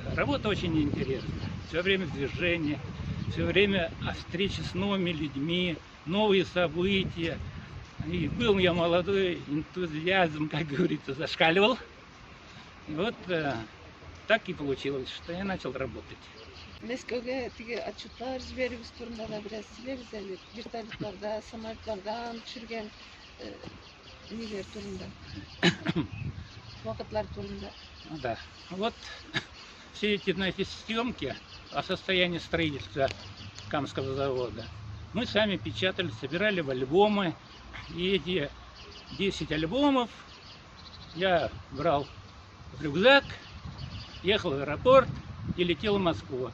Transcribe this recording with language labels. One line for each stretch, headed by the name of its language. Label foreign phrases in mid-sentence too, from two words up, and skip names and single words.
Russian: Работа очень интересная. Все время движение, все время встречи с новыми людьми, новые события. И был я молодой, энтузиазм, как говорится, зашкаливал. И вот так и получилось, что я начал работать.
Tatar: Мәскәүгә теге отчетлар җибәрүгез турында да бераз сөйләгез әле. Вертолетларда, самолетлардан төшергән ниләр турында, вакытлар турында.
Russian: Да, вот все эти, знаете, съемки о состоянии строительства Камского завода мы сами печатали, собирали в альбомы. И эти 10 альбомов я брал в рюкзак, ехал в аэропорт и летел в Москву.